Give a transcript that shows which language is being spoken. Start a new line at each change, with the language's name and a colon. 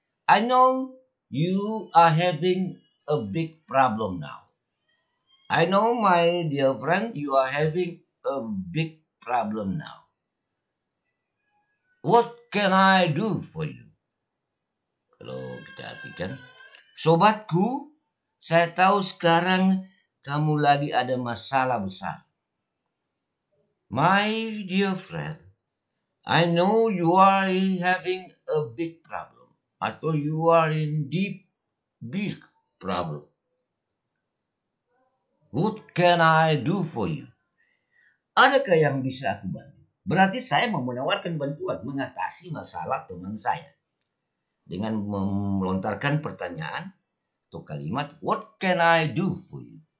English: I know you are having a big problem now. I know, my dear friend, you are having a big problem now. What can I do for you?
Indonesian: Kalau kita artikan, sobatku, saya tahu sekarang kamu lagi ada masalah besar.
English: My dear friend, I know you are having a big problem.
Indonesian: Atau
English: you are in big problem. What can I do for you?
Indonesian: Adakah yang bisa aku bantu? Berarti saya mau menawarkan bantuan mengatasi masalah teman saya. Dengan melontarkan pertanyaan atau kalimat,
English: what can I do for you?